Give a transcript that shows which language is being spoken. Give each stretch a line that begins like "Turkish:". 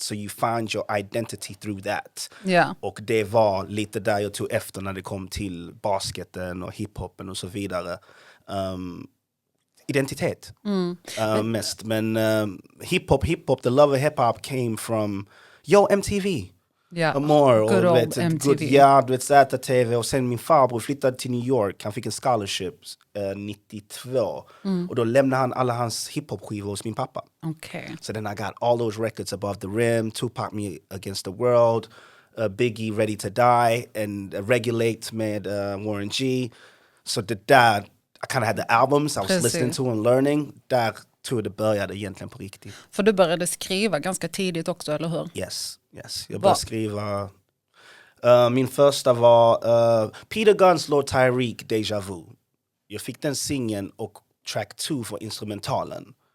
English: So you find your identity through that.
Swedish: Och det var lite där jag tog efter när det kom till basketen och hiphopen och så vidare. Identitet mest.
English: Men hiphop, the love of hip-hop came from MTV. Good old MTV.
Swedish: Du vet Z-TV. Och sen min farbror flyttade till New York. Han fick en scholarship 92. Och då lämnade han alla hans hiphop-skivor hos min pappa.
English: So then I got all those records, Above the Rim, Tupac, Me Against the World, Biggie, Ready to Die, and Regulate med Warren G. So
Swedish: det där,
English: I kind of had the albums I was listening to and learning.
Swedish: Där tror jag det började egentligen på riktigt. För du började skriva ganska tidigt också, eller hur? Yes. Jag började skriva. Min första var Peter Guns Lord Tyreek, Deja Vu. Jag fick den singeln och track 2 för instrumentalen.